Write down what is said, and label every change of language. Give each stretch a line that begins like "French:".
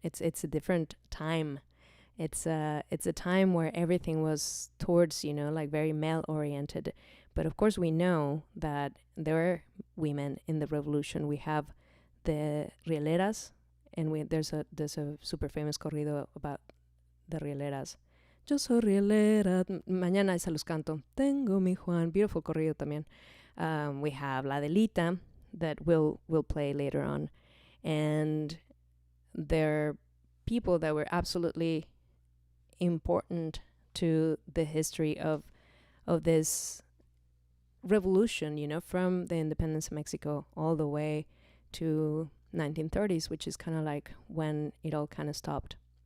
English: It's a different time. It's a time where everything was towards, like very male oriented. But of course we know that there were women in the revolution. We have the rieleras, and there's a super famous corrido about the rieleras.
Spanish: Yo soy rielera, mañana se los canto. Tengo mi Juan,
English: beautiful
Spanish: corrido también.
English: We have La Delita that we'll play later on, and they're people that were absolutely important to the history of this revolution, from the independence of Mexico all the way to 1930s, which is kind of like when it all kind of stopped.